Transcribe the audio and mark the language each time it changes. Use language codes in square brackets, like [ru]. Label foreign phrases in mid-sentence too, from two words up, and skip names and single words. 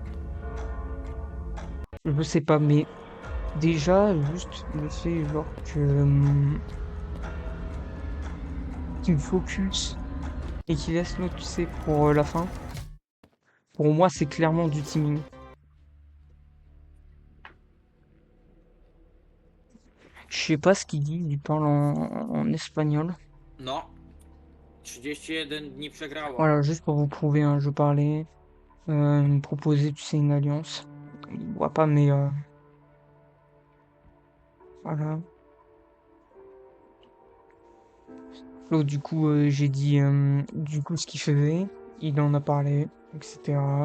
[fr] Je sais pas, mais déjà, juste le fait genre que qu'il me focus et qu'il laisse l'autre, tu sais, pour la fin. Pour moi, c'est clairement du teaming. Je sais pas ce qu'il dit, il parle en espagnol. [pl] No. 31 dni przegrało. [fr] Voilà, juste pour vous prouver, hein, je parlais, il me proposait, tu sais, une alliance. Il voit pas, mais voilà. L'autre, du coup, j'ai dit du coup ce qu'il faisait, il en a parlé, etc.